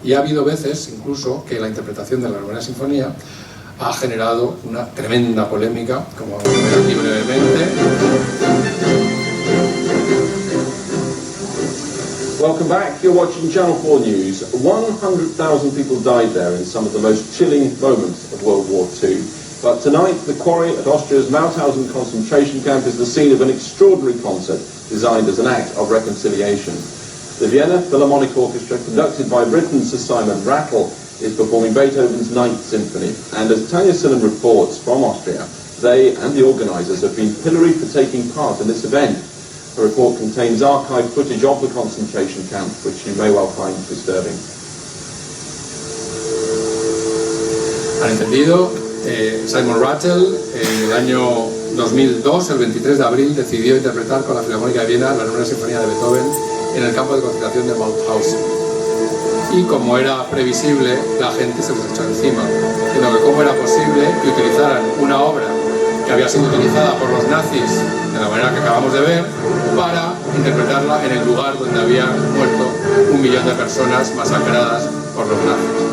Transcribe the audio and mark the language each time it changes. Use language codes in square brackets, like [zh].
[es] Y ha habido veces, incluso, que la interpretación de la novena sinfonía ha generado una tremenda polémica, como vamos a ver aquí brevemente. [en] Welcome back. You're watching Channel 4 News. 100,000 people died there in some of the most chilling moments of World War II. But tonight, the quarry at Austria's Mauthausen concentration camp is the scene of an extraordinary concert designed as an act of reconciliation. The Vienna Philharmonic Orchestra, conducted by Britain's Sir Simon Rattle, is performing Beethoven's Ninth Symphony. And as Tanya Sillen reports from Austria, they and the organisers have been pilloried for taking part in this event. The report contains archived footage of the concentration camp, which you may well find disturbing. [es] Han entendido, Simon Rattle en el año 2002, el 23 de abril, decidió interpretar con la Filarmónica de Viena la 9ª Sinfonía de Beethoven en el campo de concentración de Mauthausen. Y como era previsible, la gente se les echó encima, diciendo que cómo era posible que utilizaran una obra que había sido utilizada por los nazis de la manera que acabamos de ver para interpretarla en el lugar donde habían muerto 1 millón de personas masacradas por los nazis.